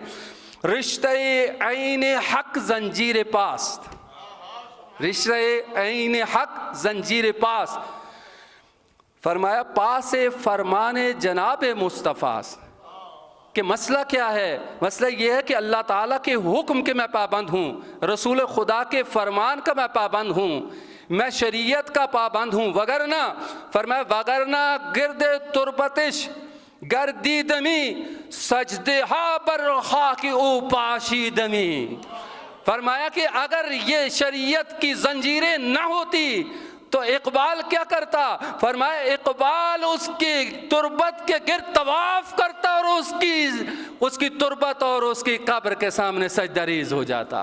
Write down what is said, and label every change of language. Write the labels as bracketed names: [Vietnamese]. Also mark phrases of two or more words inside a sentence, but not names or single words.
[Persian] رشتہ عین حق زنجیر پاست، رشتہ عین حق زنجیر پاس، فرمایا پاس فرمان جناب مصطفیٰ، [Urdu] کہ مسئلہ کیا ہے؟ مسئلہ یہ ہے کہ اللہ تعالیٰ کے حکم کے میں پابند ہوں، رسول خدا کے فرمان کا میں پابند ہوں، میں شریعت کا پابند ہوں، وگرنہ فرمایا وگرنہ [Persian] گرد تربتش گردی دمی سجدہا بر خاک او پاشی دمی، [Urdu] فرمایا کہ اگر یہ شریعت کی زنجیریں نہ ہوتی تو اقبال کیا کرتا؟ فرمایا اقبال اس کی تربت کے گرد طواف کرتا اور اس کی تربت اور اس کی قبر کے سامنے سجدہ ریز ہو جاتا۔